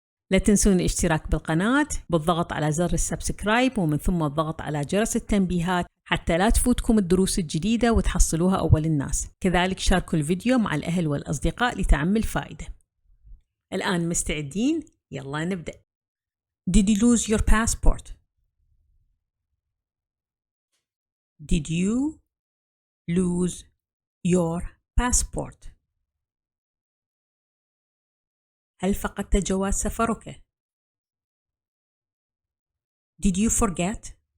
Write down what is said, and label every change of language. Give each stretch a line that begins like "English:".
Arabic: لا تنسون الاشتراك بالقناة بالضغط على زر السبسكرايب ومن ثم الضغط على جرس التنبيهات حتى لا تفوتكم الدروس الجديدة وتحصلوها أول الناس. كذلك شاركوا الفيديو مع الأهل والأصدقاء لتعم الفائدة. الآن مستعدين؟ يلا نبدأ.
English: Did you lose your passport? Did you lose your passport?
Arabic: هل فقدت جواز سفرك؟
English: Did you forget?